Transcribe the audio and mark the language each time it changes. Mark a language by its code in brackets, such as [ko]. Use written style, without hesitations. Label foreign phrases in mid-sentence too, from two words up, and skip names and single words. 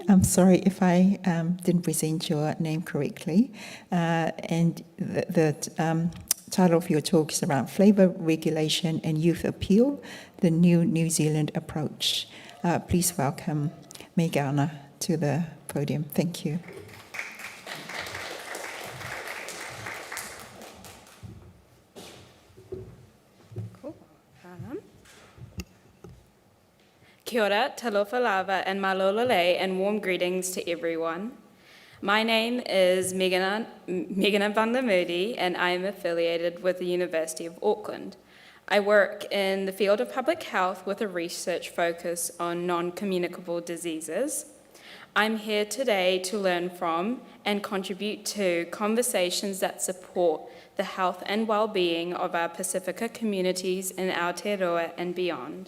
[en] I'm sorry if I didn't present your name correctly. And the title of your talk is around flavour regulation and youth appeal, the new New Zealand approach. Please welcome Megana to the podium. Thank you. [mi] Kia ora, [sm] Talofa lava, [en] and [to] Mālō lelei, [en] and warm greetings to everyone. My name is Megana Bandlamudi, and I am affiliated with the University of Auckland. I work in the field of public health with a research focus on non-communicable diseases. I'm here today to learn from and contribute to conversations that support the health and well-being of our Pasifika communities in Aotearoa and beyond.